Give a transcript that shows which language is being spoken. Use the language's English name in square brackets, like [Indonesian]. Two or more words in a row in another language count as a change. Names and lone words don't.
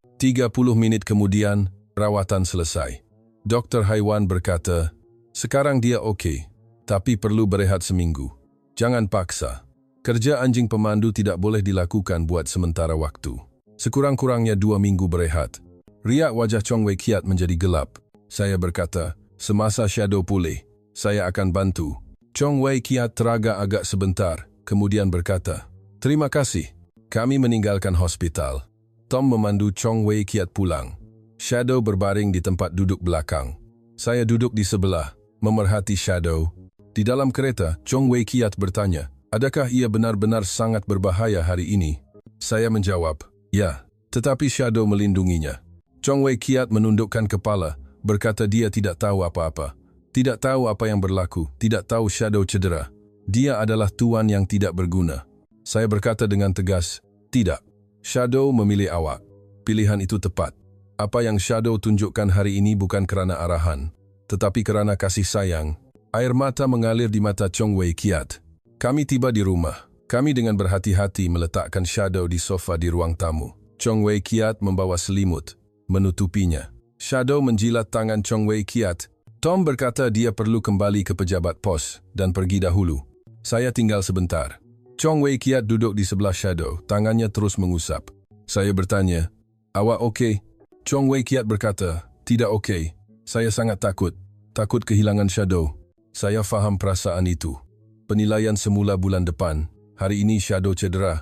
[Malay] 30 menit kemudian, rawatan selesai. Dokter haiwan berkata, "Sekarang dia okey, tapi perlu berehat seminggu. Jangan paksa. Kerja anjing pemandu tidak boleh dilakukan buat sementara waktu. Sekurang-kurangnya 2 minggu berehat." Riak wajah Chong Wei Kiat menjadi gelap. Saya berkata, "Semasa Shadow pulih, saya akan bantu." Chong Wei Kiat teraga agak sebentar, kemudian berkata, "Terima kasih." Kami meninggalkan hospital. Tom memandu Chong Wei Kiat pulang. Shadow berbaring di tempat duduk belakang. Saya duduk di sebelah, memerhati Shadow. Di dalam kereta, Chong Wei Kiat bertanya, "Adakah ia benar-benar sangat berbahaya hari ini?" Saya menjawab, "Ya." Tetapi Shadow melindunginya. Chong Wei Kiat menundukkan kepala, berkata dia tidak tahu apa-apa. Tidak tahu apa yang berlaku, tidak tahu Shadow cedera. Dia adalah tuan yang tidak berguna. Saya berkata dengan tegas, "Tidak. Shadow memilih awak. Pilihan itu tepat. Apa yang Shadow tunjukkan hari ini bukan kerana arahan, tetapi kerana kasih sayang." Air mata mengalir di mata Chong Wei Kiat. Kami tiba di rumah. Kami dengan berhati-hati meletakkan Shadow di sofa di ruang tamu. Chong Wei Kiat membawa selimut, menutupinya. Shadow menjilat tangan Chong Wei Kiat. Tom berkata dia perlu kembali ke pejabat pos dan pergi dahulu. Saya tinggal sebentar. Chong Wei Kiat duduk di sebelah Shadow, tangannya terus mengusap. Saya bertanya, "Awak okey?" Chong Wei Kiat berkata, "Tidak okey. Saya sangat takut. Takut kehilangan Shadow." Saya faham perasaan itu. Penilaian semula bulan depan. Hari ini Shadow cedera.